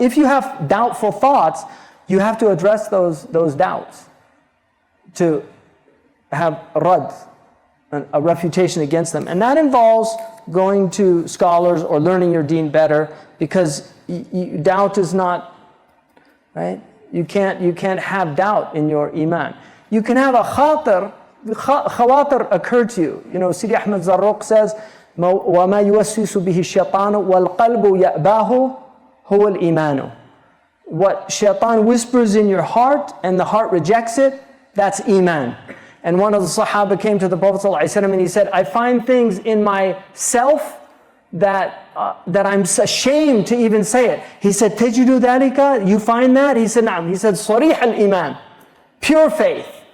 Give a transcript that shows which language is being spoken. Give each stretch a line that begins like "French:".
English: If you have doubtful thoughts, you have to address those doubts to have rad, a refutation against them. And that involves going to scholars or learning your deen better, because doubt is not, right? You can't have doubt in your iman. You can have a khawatir occur to you. Sidi Ahmed Zarruq says,
Arabic: وَمَا يُوَسْوِسُ بِهِ الشَّيْطَانُ وَالْقَلْبُ يَأْبَاهُ هُوَ الْإِيمَانُ.
English: What shaitan whispers in your heart and the heart rejects it, that's iman. And one of the Sahaba came to the Prophet ﷺ and he said, I find things in myself that I'm ashamed to even say it. He said,
Arabic: Tajidu dhalika,
English: you find that? He said, Naam. He said,
Arabic: Sarih al-iman,
English: pure faith.